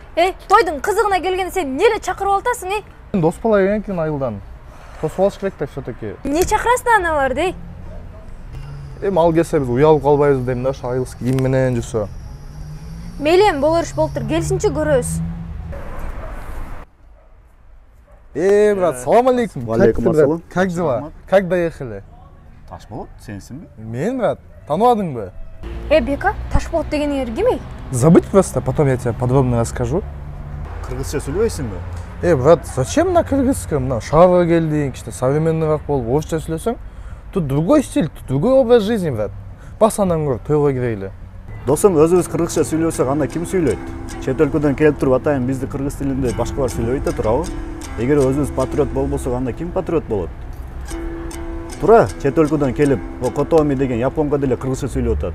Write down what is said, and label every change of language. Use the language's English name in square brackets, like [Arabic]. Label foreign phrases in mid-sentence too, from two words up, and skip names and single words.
[Kyrgyz] Тойдун кызыгына келген сен эмне чакырып атасың, Дос бала келген экен айылдан. Тосуп алыш керек да все-таки. Эмне чакырасың аналарды, Мал келсе биз уялып калбайбыз дейм да, ошо айылсыз кийим менен жүрсө. Мейли эми болор иш болуптур, келсинчи көрөбүз. [Arabic] Брат, سلام عليكم. وعليكم السلام. [Russian] Как дела? Как доехали? [Kyrgyz] Ташболот, сенсиңби? Мен, брат, тааныбадыңбы? Бека, Ташболот дегениңер ким? [Russian] Забудь просто, потом я тебе подробно расскажу. [Kyrgyz] Кыргызча сүйлөбөйсүңбү? [Russian] Брат, зачем на кыргызском? [Kyrgyz] Мына шаарга келдиң, современныйраак болуп, орусча сүйлөсөң, [Russian] тут другой стиль, тут другой образ жизни, брат. [Kyrgyz] Бас андан көрүп тойго кирели. Досум, өзүбүз кыргызча сүйлөсөк, анда ким сүйлөйт? Чет өлкөдөн келип туруп атайын бизди кыргыз тилинде башкалар сүйлөбөйт да турабы? Эгер өзүбүз патриот болбосок, анда ким патриот болот? Тура, чет өлкөдөн келип, Котоми деген японго деле кыргызча сүйлөп атат.